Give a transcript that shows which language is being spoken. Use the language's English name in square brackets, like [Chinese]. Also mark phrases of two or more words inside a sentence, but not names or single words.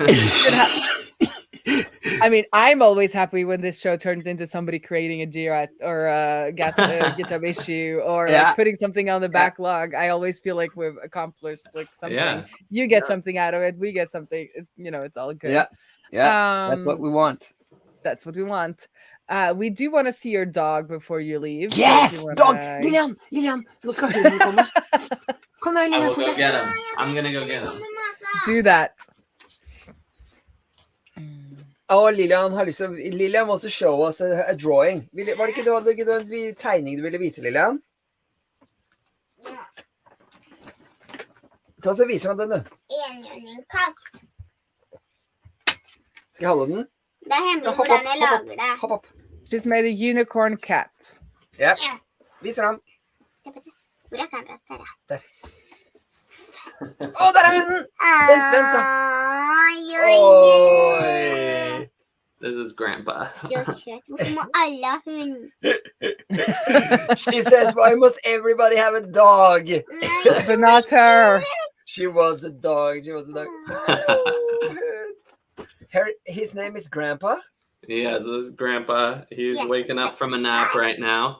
[English] I mean, I'm always happy when this show turns into somebody creating a Jira or a GitHub issue or like putting something on the backlog. I always feel like we've accomplished like something. Yeah. You get something out of it. We get something. It's all good. Yeah. That's what we want. That's what we want. We do want to see your dog before you leave. Yes, dog. [Norwegian] Lilian, nå skal hunden komme. Kom deg, [English] I Lilian. will go get him. I'm gonna go get him. Do that. [Norwegian] Lilian har lyst til [English] Lilian wants to show us a drawing. [Norwegian] Var det ikke en tegning du ville vise, Lilian? Ta så viser meg den, du. Enhjørningkatt. Skal jeg holde den? Det er hemmelig hvordan jeg lager det. Hopp opp. [English] She's made a unicorn cat. [Norwegian] Ja. Viser den. Hvor er kameraet? Der, Der er hunden! Vent da. Oi. [English] This is Grandpa. [Norwegian] Hvorfor må alle ha hund? [English] She says, why must everybody have a dog? But not her. She wants a dog. His name is Grandpa? Yeah, this is Grandpa. He's waking up from a nap right now.